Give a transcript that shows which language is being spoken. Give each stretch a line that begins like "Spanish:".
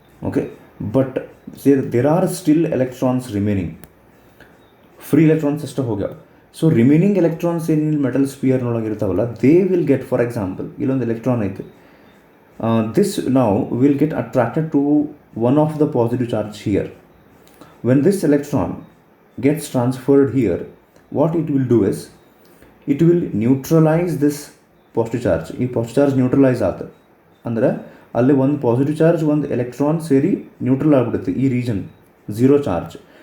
English: Okay, but there are still electrons remaining.
Kannada: Free electrons ಅಷ್ಟೇ ಹೋಗ್ಯಾವ. So remaining electrons ಏನಿಲ್ಲ metal ಸ್ಪಿಯರ್ನೊಳಗೆ ಇರ್ತಾವಲ್ಲ, they will get, for example ಇಲ್ಲೊಂದು electron ಐತೆ,
English: this now will get attracted to one of the positive charge here. When this electron gets transferred here, what it will do is it will neutralize this positive charge.
Kannada: ಈ positive charge neutralise ಆತ ಅಂದರೆ ಅಲ್ಲಿ ಒಂದು positive charge ಒಂದು electron ಸೇರಿ neutral ಆಗಿಬಿಡುತ್ತೆ ಈ region, zero charge.